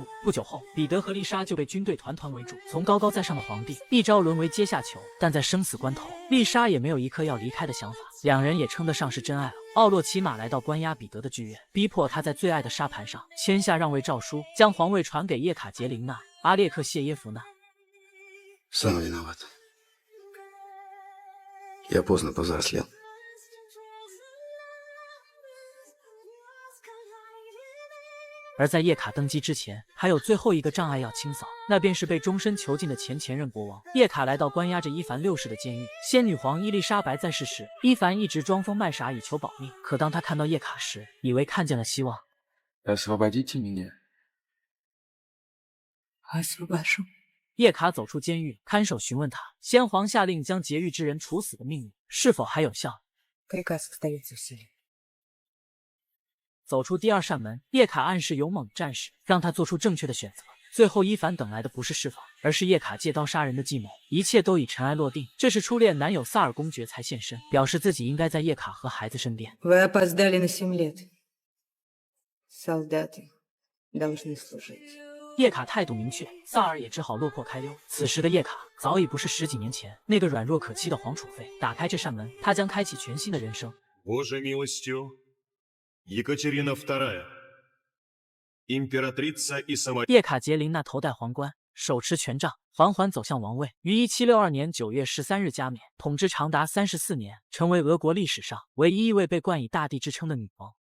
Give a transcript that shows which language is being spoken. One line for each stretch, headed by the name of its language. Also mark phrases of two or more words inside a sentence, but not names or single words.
Chinese: 不久后，彼得和丽莎就被军队团团围住。从高高在上的皇帝，一朝沦为阶下囚。但在生死关头，丽莎也没有一刻要离开的想法。两人也称得上是真爱了。奥洛骑马来到关押彼得的剧院，逼迫他在最爱的沙盘上签下让位诏书，将皇位传给叶卡捷琳娜·阿列克谢耶夫娜。
Russian: Сам виноват. Я поздно повзрослел.
Chinese: 而在叶卡登基之前，还有最后一个障碍要清扫，那便是被终身囚禁的前任国王。叶卡来到关押着伊凡6世的监狱。先女皇伊丽莎白在世时，伊凡一直装疯卖傻以求保命。可当他看到叶卡时，以为看见了希望。
Russian: Освободите меня. Освобожу.
Chinese: 叶卡走出监狱，看守询问他：先皇下令将劫狱之人处死的命令是否还有效？
Russian: Приказ остается в силе.
Chinese: 走出第二扇门，叶卡暗示勇猛的战士，让他做出正确的选择。最后，伊凡等来的不是释放，而是叶卡借刀杀人的计谋。一切都已尘埃落定。这时，初恋男友萨尔公爵才现身，表示自己应该在叶卡和孩子身边。
Russian: Вы опоздали на 7 лет. Солдаты должны служить.
Chinese: 叶卡态度明确，萨尔也只好落魄开溜。此时的叶卡早已不是10几年前那个软弱可欺的皇储妃。打开这扇门，他将开启全新的人生。
Russian: Божьей милостью Екатерина II, императрица и сама...
Chinese: 叶卡捷琳娜头戴皇冠，手持权杖，缓缓走向王位。于1762年9月13日加冕，统治长达34年，成为俄国历史上唯一一位被冠以大帝之称的女王。